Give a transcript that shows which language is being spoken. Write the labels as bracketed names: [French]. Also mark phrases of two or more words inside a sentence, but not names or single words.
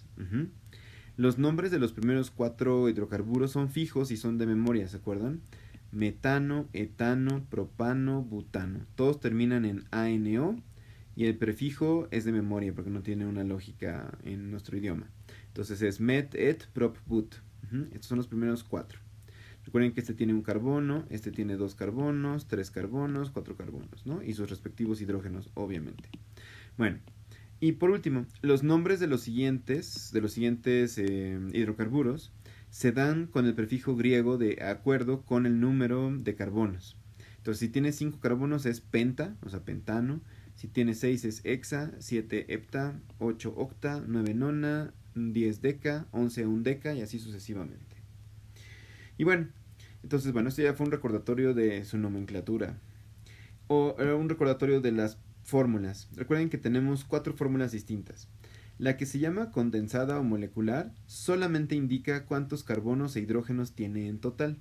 [Spanish] Los nombres de los primeros 4 hidrocarburos son fijos y son de memoria, ¿se acuerdan? Metano, etano, propano, butano. Todos terminan en ANO y el prefijo es de memoria porque no tiene una lógica en nuestro idioma. Entonces es met, et, prop, but. Estos son los primeros 4. Recuerden que este tiene un carbono, este tiene 2 carbonos, 3 carbonos, 4 carbonos, ¿no? Y sus respectivos hidrógenos, obviamente. Bueno, y por último, los nombres de los siguientes hidrocarburos se dan con el prefijo griego de acuerdo con el número de carbonos. Entonces, si tiene 5 carbonos es penta, o sea, pentano. Si tiene 6 es hexa, 7 hepta, 8 octa, 9 nona, 10 deca, 11 undeca y así sucesivamente. Y bueno, entonces, bueno, esto ya fue un recordatorio de su nomenclatura. O un recordatorio de las fórmulas. Recuerden que tenemos 4 fórmulas distintas. La que se llama condensada o molecular solamente indica cuántos carbonos e hidrógenos tiene en total.